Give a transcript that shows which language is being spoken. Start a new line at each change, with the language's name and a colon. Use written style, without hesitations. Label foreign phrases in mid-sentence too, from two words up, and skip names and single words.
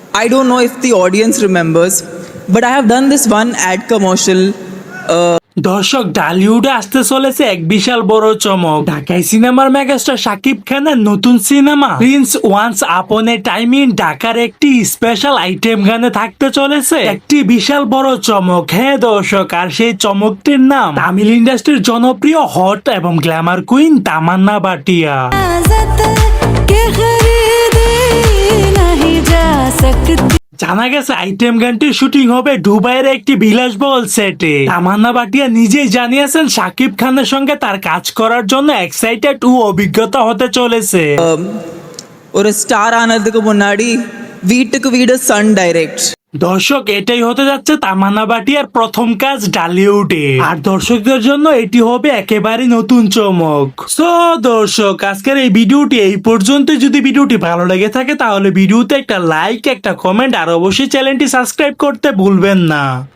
English: I don't know if the audience remembers, but I have done this one ad commercial.
Bangla: দর্শক, ঢালিউডে আসতে চলেছে এক বিশাল বড় চমক। ঢাকায় সিনেমার মেগাস্টার শাকিব খানের নতুন সিনেমা প্রিন্স ওয়ান্স আপন এ টাইম ইন ঢাকার একটি স্পেশাল আইটেম গানে থাকতে চলেছে একটি বিশাল বড় চমক। হ্যাঁ দর্শক, আর সেই চমকটির নাম তামিল ইন্ডাস্ট্রির জনপ্রিয় হট এবং
English: glamour queen
Bangla: তামান্না ভাটিয়া। জানা গেছে আইটেম গানটির শুটিং হবে দুবাইয়ের একটি বিলাসবহুল সেটে। তামান্না ভাটিয়া নিজেই জানিয়েছেন শাকিব খানের সঙ্গে তার কাজ করার জন্য এক্সাইটেড ও অভিজ্ঞতা হতে চলেছে।
Tamil: ஒரு ஸ்டார் ஆனதுக்கு முன்னாடி வீட்டுக்கு வீடு சன் டைரக்ட்।
Bangla: দর্শক, এটাই হতে যাচ্ছে তামান্না ভাটিয়ার প্রথম কাজ ঢালিউডে, আর দর্শকদের জন্য এটি হবে একেবারে নতুন চমক। সো দর্শক, আজকের এই ভিডিওটি এই পর্যন্ত। যদি ভিডিওটি ভালো লেগে থাকে তাহলে ভিডিওতে একটা লাইক, একটা কমেন্ট আর অবশ্যই চ্যানেলটি সাবস্ক্রাইব করতে ভুলবেন না।